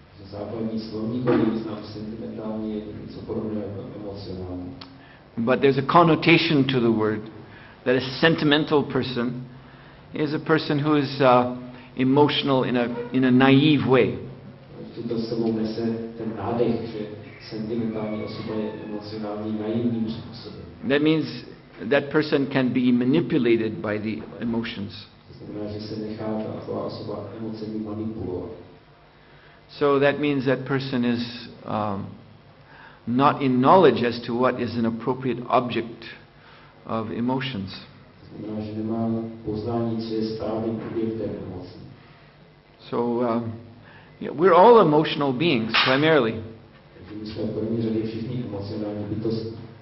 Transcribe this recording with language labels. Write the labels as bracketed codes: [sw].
[cs] Základní slovníkový význam sentimentální je něco podobného jako emocionální. [en] But there's a connotation to the word that a sentimental person is a person who is emotional in a naive way. [cs] To sebou nese ten nádech, že sentimentální osoba je emocionální naivním způsobem. [en] That means that person can be manipulated by the emotions. [cs] To znamená, že se nechá taková osoba emocemi manipulovat. [en] So that means that person is not in knowledge as to what is an appropriate object of emotions. [cs] To znamená, že nemá poznání, co je správným objektem emocí. [en] So we're all emotional beings primarily. [cs] My jsme v první řadě všichni emocionální bytosti.